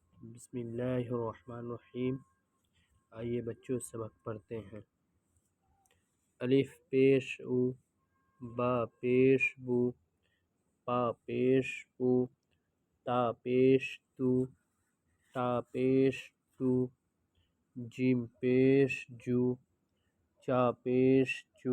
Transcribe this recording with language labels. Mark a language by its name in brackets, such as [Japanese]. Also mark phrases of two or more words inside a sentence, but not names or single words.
[Arabic] بسم اللہ الرحمن الرحیم۔ [Urdu] آئیے بچوں سبق پڑھتے ہیں۔ الف پیش او، با پیش بو، پا پیش پو، تا پیش تو، تا پیش تو، جیم پیش جو، چا پیش چو،